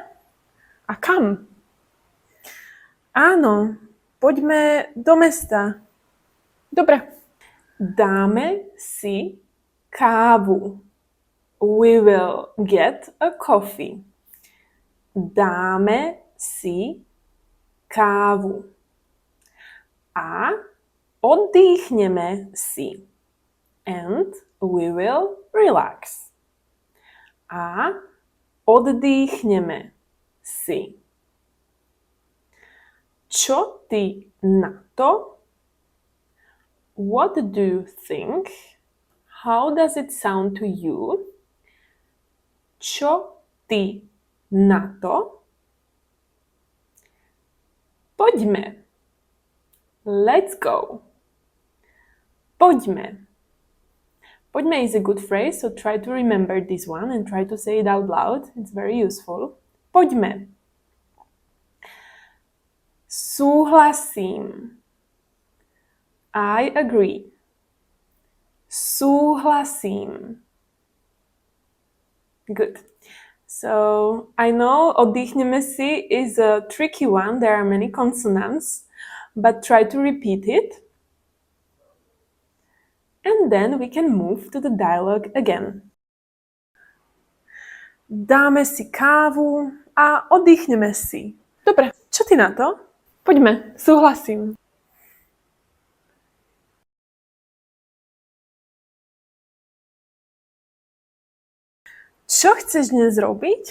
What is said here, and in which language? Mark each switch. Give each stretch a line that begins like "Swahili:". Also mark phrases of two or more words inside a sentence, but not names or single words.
Slovak: A kam? Áno, poďme do mesta. Dobre. Dáme si kávu.
English: We will get a coffee.
Slovak: Dáme si kávu. A oddychneme si.
English: And we will relax.
Slovak: A oddychneme si. Čo ty na to?
English: What do you think? How does it sound to you?
Slovak: Čo ty na to? Poďme.
English: Let's go.
Slovak: Poďme.
English: Poďme is a good phrase, so try to remember this one and try to say it out loud. It's very useful.
Slovak: Poďme. Súhlasím.
English: I agree. Súhlasím. Good. So, I know
Slovak: oddychneme si
English: is a tricky one. There are many consonants, but try to repeat it. And then we can move to the dialogue again.
Slovak: Dáme si kávu a oddychneme si. Dobre, čo ty na to? Poďme, súhlasím. Čo chceš dnes robiť?